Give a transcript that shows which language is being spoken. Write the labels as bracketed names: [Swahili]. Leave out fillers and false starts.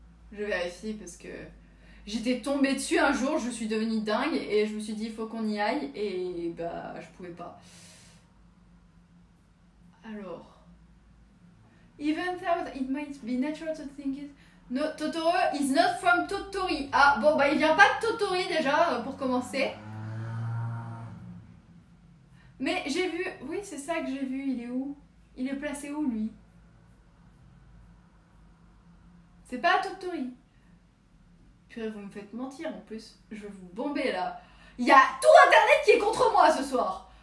[French] Je vérifie parce que j'étais tombée dessus un jour, je suis devenue dingue et je me suis dit il faut qu'on y aille et bah je pouvais pas. Alors. [English] Even though it might be natural to think it. No, Totoro is not from Tottori. [French] Ah, bon, bah il vient pas de Tottori déjà, pour commencer. Mais j'ai vu... Oui, c'est ça que j'ai vu. Il est où? Il est placé où, lui? C'est pas à Tottori. Purée, vous me faites mentir, en plus. Je vais vous bomber, là. Il y a tout Internet qui est contre moi, ce soir.